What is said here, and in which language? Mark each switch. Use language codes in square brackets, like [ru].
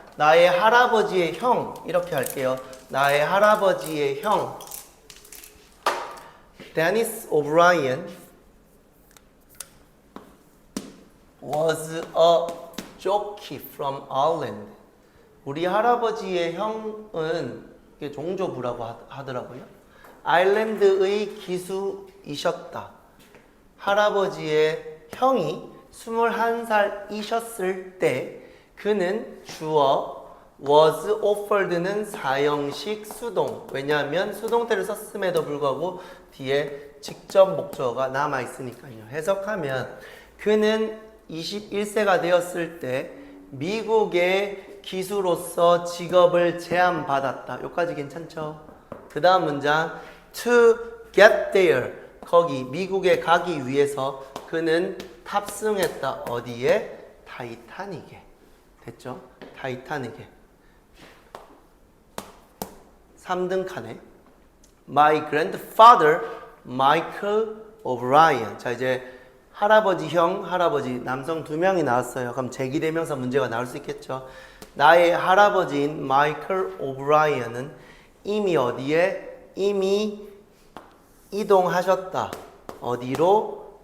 [ko] 나의 할아버지의 형. 이렇게 할게요. 나의 할아버지의 형. [en] Dennis O'Brien was a jockey from Ireland. [ko] 우리 할아버지의 형은 종조부라고 하더라고요. 아일랜드의 기수이셨다. 할아버지의 형이 21살이셨을 때 그는 주어 [en] was offered [ko] 는 4형식 수동. 왜냐하면 수동태를 썼음에도 불구하고 뒤에 직접 목적어가 남아있으니까요. 해석하면 그는 21세가 되었을 때 미국의 기수로서 직업을 제안받았다. 여기까지 괜찮죠? 그 다음 문장 [en] to get there. [ko] 거기 미국에 가기 위해서 그는 탑승했다. 어디에? 타이타닉에. 됐죠? 타이타닉에. 3등 칸에 [en] My grandfather Michael O'Brien. [ko] 자 이제 할아버지 형, 할아버지 남성 2명이 나왔어요. 그럼 제기대명사 문제가 나올 수 있겠죠. 나의 할아버지인 마이클 오브라이언은 이미 어디에? 이미 이동하셨다. 어디로?